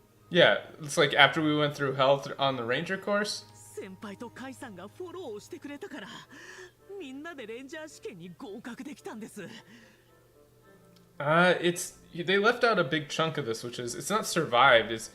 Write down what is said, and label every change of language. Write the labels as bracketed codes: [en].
[en] Yeah, it's like after we went through hell on the ranger course. [ja] 先輩とカイさんがフォローをしてくれたからみんなでレンジャー試験に合格できたんです。 [en] They left out a big chunk of this, which is it's not survived.